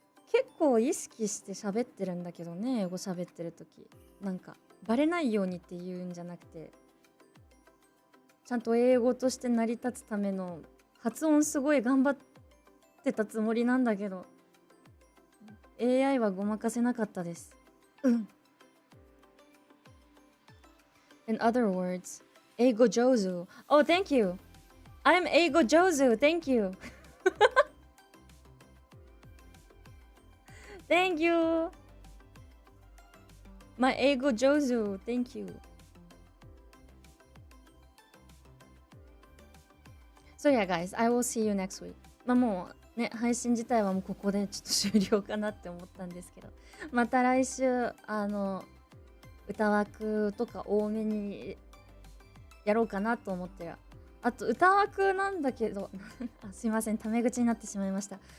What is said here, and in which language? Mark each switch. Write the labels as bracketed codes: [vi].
[ja] 結構意識して喋ってるんだけどね、英語喋ってる時なんかバレないようにっていうんじゃなくて、ちゃんと英語として成り立つための発音すごい頑張ってたつもりなんだけど、AI はごまかせなかったです。 [en] In other words, [ja] 英語上手。 [en] Oh, thank you. I'm [ja] 英語上手。 [en] Thank you. Thank you. My [ja] 英語上手。 [en] Thank you. So yeah, guys, I will see you next week. [ja] まあもうね、配信自体はもうここでちょっと終了かなって思ったんですけど、また来週歌枠とか多めにやろうかなと思ってる。あと歌枠なんだけどすいません、タメ口になってしまいました。